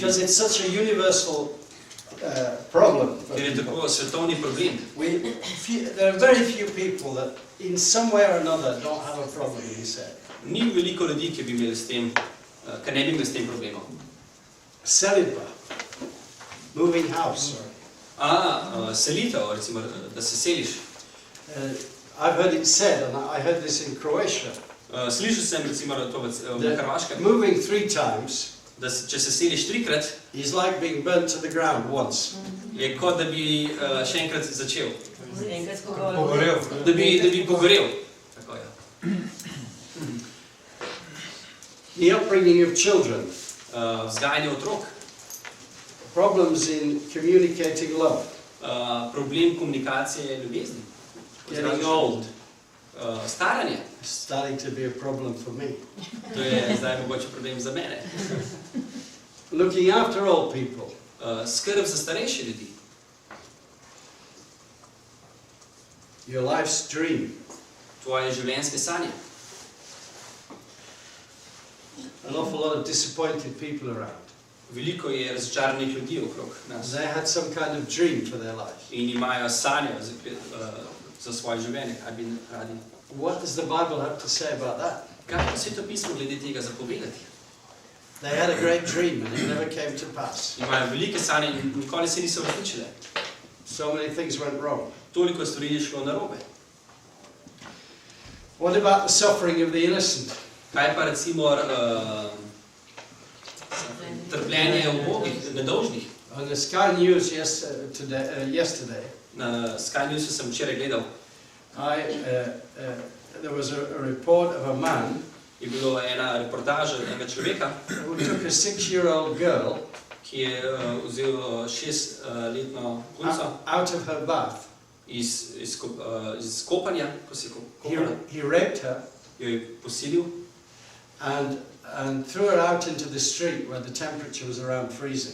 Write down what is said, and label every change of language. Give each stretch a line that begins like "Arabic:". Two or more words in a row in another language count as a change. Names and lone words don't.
English: Because it's such a universal problem. for
Slovenian: Ker je
English: people.
Slovenian: tako svetovni problem.
English: There are very few people that in some way or another don't have a problem, he said.
Slovenian: Ni veliko ljudi, ki bi imeli s tem, ki ne bi imeli s tem problemom.
English: Celiba. Moving house.
Slovenian: Selitev, recimo, da se seliš.
English: I've heard it said, and I heard this in Croatia,
Slovenian: Slišal sem recimo to na Hrvaškem,
English: moving 3 times
Slovenian: da če se seliš 3-krat,
English: is like being burnt to the ground once.
Slovenian: je kot da bi še enkrat začel. Enkrat pogorel. Da bi pogorel. Tako, ja.
English: The upbringing of children,
Slovenian: Vzgajanje otrok,
English: problems in communicating love,
Slovenian: problem komunikacije ljubezni,
English: getting old,
Slovenian: staranje.
English: starting to be a problem for me.
Slovenian: To je zdaj mogoče problem za mene.
English: Looking after old people,
Slovenian: Skrb za starejše ljudi,
English: your life's dream,
Slovenian: tvoje življenjske sanje.
English: an awful lot of disappointed people around.
Slovenian: Veliko je razočaranih ljudi okrog nas
English: They had some kind of dream for their life.
Slovenian: in imajo sanje za svoje življenje, kaj bi radi.
English: What does the Bible have to say about that?
Slovenian: Kaj pa Sveto pismo glede tega zapovedati?
English: They had a great dream and it never came to pass.
Slovenian: Imajo velike sanje in nikoli se niso uresničile.
English: So many things went wrong.
Slovenian: Toliko stvari je šlo narobe.
English: What about the suffering of the innocent?
Slovenian: Kaj pa recimo trpljenje ubogih, nedolžnih?
English: On the Sky News yesterday,
Slovenian: Na Sky Newsu sem včeraj gledal,
English: there was a report of a man
Slovenian: je bilo ena reportaža enega človeka,
English: who took a 6-year-old girl
Slovenian: ki je vzel 6-letno punco
English: out of her bath.
Slovenian: iz kopanja, ko se je kopala,
English: He raped her
Slovenian: jo je posilil
English: and threw her out into the street where the temperature was around freezing.